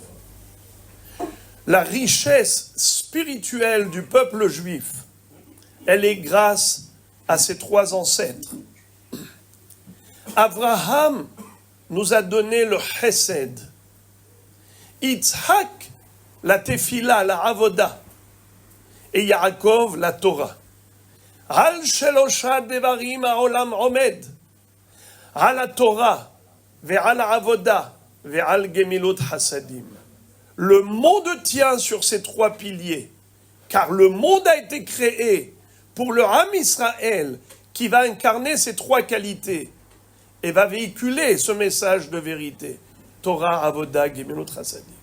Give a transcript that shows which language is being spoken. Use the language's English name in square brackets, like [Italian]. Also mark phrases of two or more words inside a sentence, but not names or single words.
[French] La richesse spirituelle du peuple juif, elle est grâce à ses trois ancêtres. Abraham nous a donné le chesed. Yitzhak, la tefila, la avoda. Et Yaakov, la Torah. [Hebrew] על שלושה דברים העולם עומד. על תורה, ועל עבודה, ועל גמילות חסדים. [French] Le monde tient sur ces trois piliers, car le monde a été créé pour le [Hebrew] עם ישראל, [French] qui va incarner ces trois qualités et va véhiculer ce message de vérité. [Hebrew] תורה, עבודה, גמילות, חסדים.